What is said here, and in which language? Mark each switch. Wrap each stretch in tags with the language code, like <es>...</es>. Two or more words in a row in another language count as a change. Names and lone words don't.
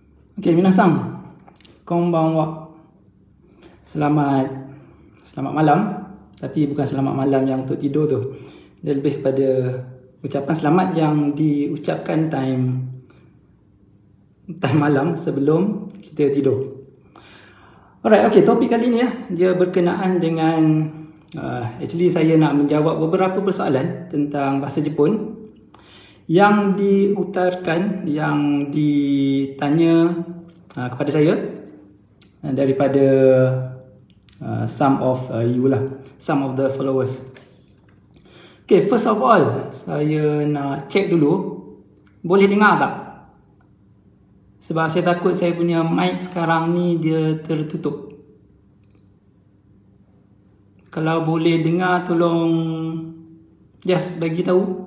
<ja>Okay, 皆さん、こんばんは.</ja> <ms>Selamat malam. Tapi bukan selamat malam yang untuk tidur tu. Dia lebih kepada ucapan selamat yang diucapkan time malam sebelum kita tidur.</ms> <en>Alright, okay,</en> <ms>topik kali ni dia berkenaan dengan actually saya nak menjawab beberapa persoalan tentang bahasa Jepun yang diutarakan, yang ditanya kepada saya daripada</ms> <en>some of you</en> <ms>lah,</ms> <en>some of the followers. Okay, first of all,</en> <ms>saya nak check dulu, boleh dengar tak? Sebab saya takut saya punya mic sekarang ni dia tertutup. Kalau boleh dengar, tolong just bagi tahu.</ms>